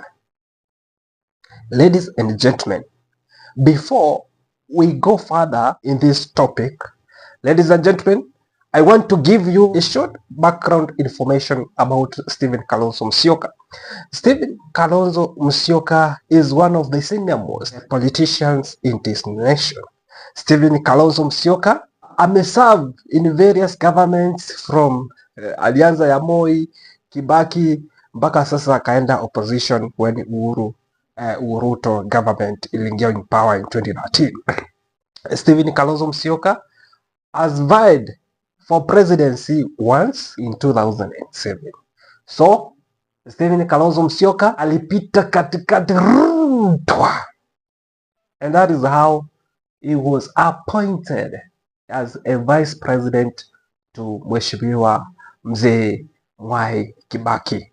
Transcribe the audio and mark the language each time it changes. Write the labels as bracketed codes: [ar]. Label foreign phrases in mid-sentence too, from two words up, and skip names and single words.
[en] Ladies and gentlemen, before we go further in this topic, ladies and gentlemen, I want to give you a short background information about Stephen Kalonzo Musyoka. Stephen Kalonzo Musyoka is one of the senior-most politicians in this nation. Stephen Kalonzo Musyoka ameserve in various governments from [sw] alianza ya Moi, Kibaki mpaka sasa akaenda [en] opposition when Uhuru Ruto government iliingia in power in 2013. Stephen Kalonzo Musyoka has vied for presidency once in 2007. [sw] So Stephen Kalonzo Musyoka alipita katikati, [en] and that is how he was appointed as a vice president to [sw] Mheshimiwa Mzee [en] Mwai Kibaki.